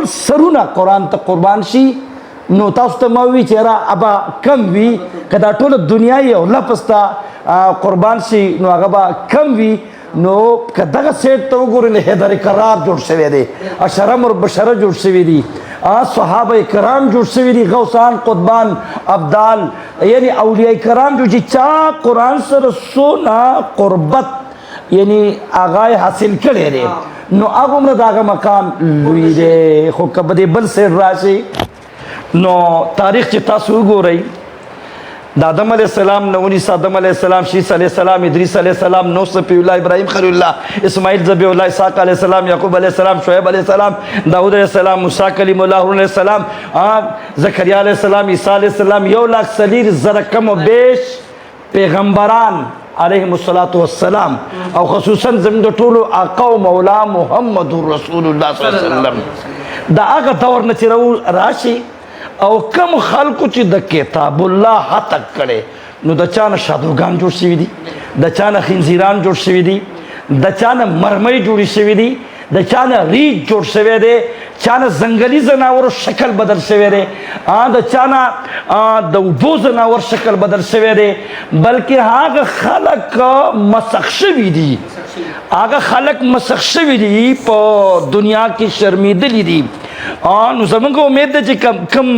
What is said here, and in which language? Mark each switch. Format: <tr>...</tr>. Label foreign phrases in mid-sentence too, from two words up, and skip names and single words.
<ps>سرونه قرآن ته قربان شي نو تاسو ته ما وی چې را ابا کم وي که دا ټوله دنیا یو لفظ ته قربان شي نو هغه به کم وي نو که دغه سیټ ته وګورئ نو حیدر کرار جوړ شوی دی اشره مربشره جوړ شوي دي صحابه کرام جوړ شوي دي غوثان قطبان ابدال یعنی اولیاء کرام جو چې چا قرآن سره څونه قربت یعنی هغه حاصل کړی دی نو هغومره د هغه مقام لوی دی خو که به دې بل سیټ راشي نو تاریخ چې تاسو وګورئ د آدم</ps> <ar>علیہ السلام</ar> <ps>نه ونیسه آدم</ps> <ar>علیہ السلام</ar> <ps>شیس</ps> <ar>علیہ السلام</ar> <ps>ادریس</ps> <ar>علیہ السلام</ar> <ps>نوح صفی اللہ ابراہیم خلیل اللہ اسماعیل ذبیح اللہ اسحاق</ps> <ar>علیہ السلام</ar> <ps>یعقوب</ps> <ar>علیہ السلام</ar> <ps>شعیب</ps> <ar>علیہ السلام</ar> <ps>داؤد علیہ السلام موسیٰ کلیم اللہ</ps> <ar>علیہ السلام</ar> <ps>زکریا</ps> <ar>علیہ السلام</ar> <ps>عیسیٰ</ps> <ar>علیہ السلام</ar> <ps>1,40,000</ps> <ur>کم و بیش</ur> <ps>پیغمبران</ps> <ar>علیہم السلام</ar> <ps>او خصوصا زمین دو ټولو آقا و مولا محمد رسول اللہ</ps> <ar>صلی اللہ علیہ وسلم</ar> <ps>دا آگا دور نه چې راشي او کم خلکو چې د کتاب الله هتک کړي نو د چانه شادوګان جوړ شوي دي د چانه خنزیران جوړ شوي دي د چانه مرمۍ جوړې شوي دي د چانه ریچ جوړ شوی دی چانه ځنګلي ځناورو شکل بدل شوی دی د چانه د اوبو ځناور شکل بدل شوی دی بلکې هغه خلک مسخ شوي دي هغه خلک مسخ شوي دي په دنیا کې شرمیدلي دي نو زمونږ امید ده چې</ps>